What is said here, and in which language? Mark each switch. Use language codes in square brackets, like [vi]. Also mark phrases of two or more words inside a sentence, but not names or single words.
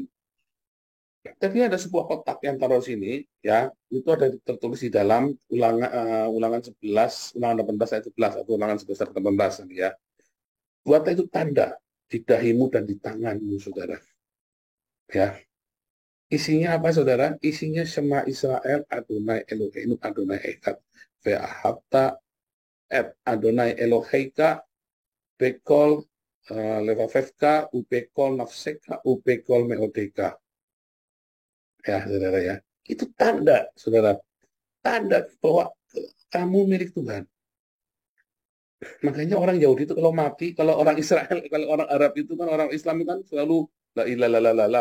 [id] Tapi ada sebuah kotak yang taruh sini, ya, itu ada tertulis di dalam ulangan 11, ulangan 18 ayat 11 atau ulangan 11 ayat 18 ya. Buat itu tanda di dahimu dan di tanganmu, saudara. Ya, isinya apa, saudara? Isinya [he] שמע ישראל, אדוני אלוהינו, אדוני אחד, ואהבת את אדוני אלוהיך, בכל לבבך, ובכל נפשך, ובכל מאודך. [id] Ya, saudara ya. Itu tanda, saudara. Tanda bahwa kamu milik Tuhan. Makanya orang Yahudi itu kalau mati, kalau orang Israel, kalau orang Arab itu kan orang Islam kan selalu [ar] لا إله إلا الله.